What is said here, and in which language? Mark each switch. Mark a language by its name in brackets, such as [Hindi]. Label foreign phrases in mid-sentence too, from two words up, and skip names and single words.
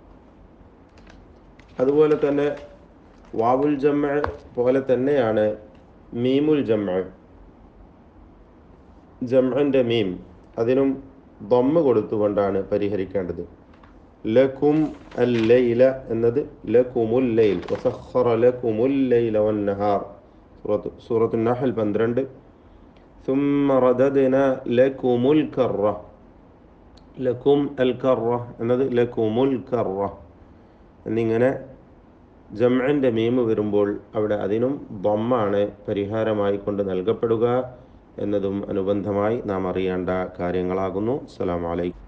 [Malayalam] അതുപോലെ തന്നെ [Arabic] واو الجمع [Malayalam] പോലെ തന്നെയാണ് [Arabic] ميم الجمع, [Malayalam] ജംഅൻ്റെ മീം, അതിനും ദമ്മ് കൊടുത്തുകൊണ്ടാണ് പരിഹരിക്കേണ്ടത്. [Arabic] لكم الليل എന്നത് لكم الليل، وسخر لكم الليل والنهار, സൂറത്തുൻ നഹൽ 12. ثم رددنا لكم الكرة, لكم الكرة [Malayalam] എന്നത് [Arabic] لكم الكرة [Malayalam] എന്നിങ്ങനെ ജംഇൻ്റെ മീമ് വരുമ്പോൾ അവിടെ അതിനും ദമ്മാണ് പരിഹാരമായി കൊണ്ട് നൽകപ്പെടുക എന്നതും അനുബന്ധമായി നാം അറിയേണ്ട കാര്യങ്ങളാകുന്നു.